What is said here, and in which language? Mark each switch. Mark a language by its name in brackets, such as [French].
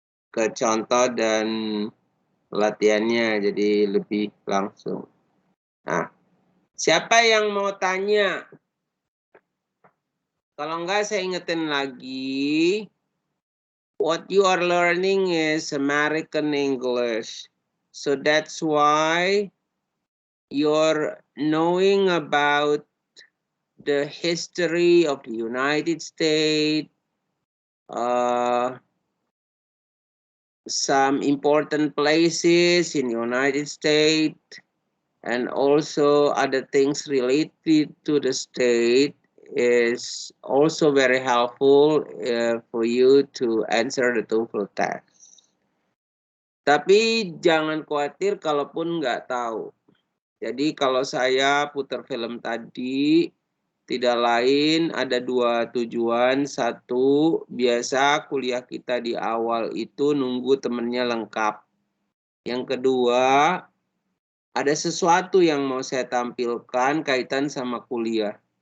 [Indonesian] Ke contoh dan latihannya jadi lebih langsung. Nah, siapa yang mau tanya? Kalau enggak saya ingetin lagi. [English] What you are learning is American English. So that's why you're knowing about the history of the United States, some important places in the United States, and also other things related to the state is also very helpful for you to answer the TOEFL test. [Indonesian] Tapi jangan khawatir kalaupun nggak tahu. Jadi kalau saya putar film tadi, tidak lain ada 2 tujuan. 1, biasa kuliah kita di awal itu nunggu temennya lengkap. Yang kedua, ada sesuatu yang mau saya tampilkan kaitan sama kuliah.